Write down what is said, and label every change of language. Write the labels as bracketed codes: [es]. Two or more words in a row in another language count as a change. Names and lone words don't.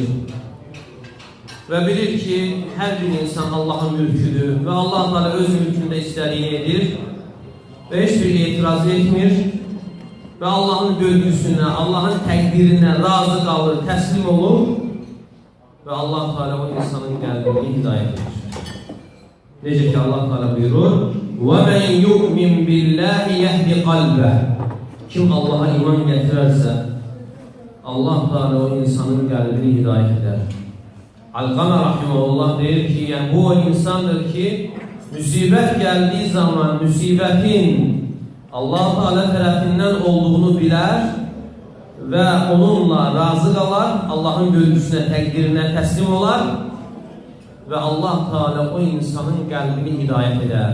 [az] Və bilir ki, hər bir insan Allahın mülküdür və Allah Teala öz mülkündə istədiyini edir və heç bir etiraz etmir və Allahın bölgüsünə, Allahın təqdirinə razı qalır, təslim olur və Allah Teala o insanın qəlbini hidayət edir. Necə ki Allah Teala buyurur: [ar] وَمَنْ يُؤْمِنْ بِاللّٰهِ يَهْدِ قَلْبَهِ [az] Kim Allah'a iman gətirərsə, Allah Teala o insanın qəlbini hidayət edər. Alqama rahimehullah deyir ki, yəni bu o insandır ki, müsibət gəldiyi zaman müsibətin Allah Teala tərəfindən olduğunu bilər və onunla razı qalar, Allahın bölgüsünə, təqdirinə təslim olar və Allah Teala o insanın qəlbini hidayət edər.